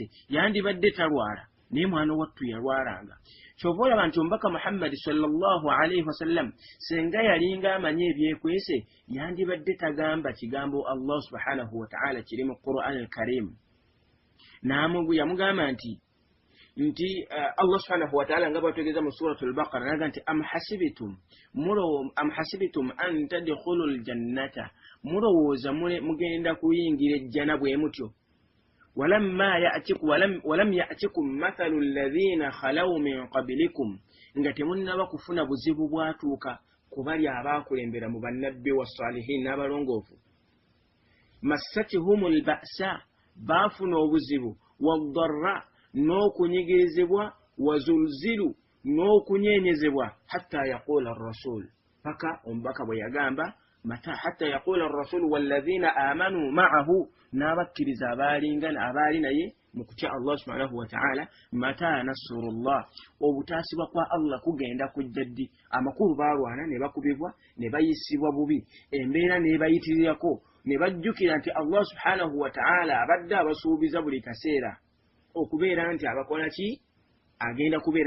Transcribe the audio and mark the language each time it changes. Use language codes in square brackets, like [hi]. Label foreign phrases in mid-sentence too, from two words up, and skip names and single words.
[lg] yandibadde talwala naye mwana wattu yalwalanga kyova olaba nti omubaka Muhammad [ar] صلى الله عليه وسلم [lg] senga yalinga amanyi ebyekwese yandibadde tagamba kigambo [ar] الله سبحانه وتعالى [lg] kiri mu Qur'an al-Karim yamugamba nti nti [ar] الله سبحانه وتعالى [lg] ngaba tegeza mu suratul baqara naga nti [ar] أم حسبتم أن تدخلوا الجنة [lg] mulowooza mugenda kuyingira ejjana bwe mutyo [ar] ولما يأتكم مثل الذين خلوا من قبلكم [lg] nga temunnaba kufuna buzibu bwatuuka kubali abaakulembera mu bannabbi was-salihin n'abalongoofu [ar] مستهم البأساء [lg] baafuna obuzibu waddarra n'okunyigirizibwa wazulzilu n'okunyenyezebwa [ar] حتى يقول الرسول [lg] paka omubaka bwe yagamba [ar] حتى يقول الرسول والذين آمنوا معه [lg] n'abakkiriza abaali naye mu kutya [ar] الله سبحانه وتعالى متى نصر الله [lg] obutaasibwa kwa Allah kugenda kujja ddi amakulu baalwana ne bakubibwa ne bayisibwa bubi embeera ne bayitirirako ne bajjukira nti [ar] الله سبحانه وتعالى [lg] abadde abasuubiza buli kaseera okubeera nti abakola ki agenda kubeera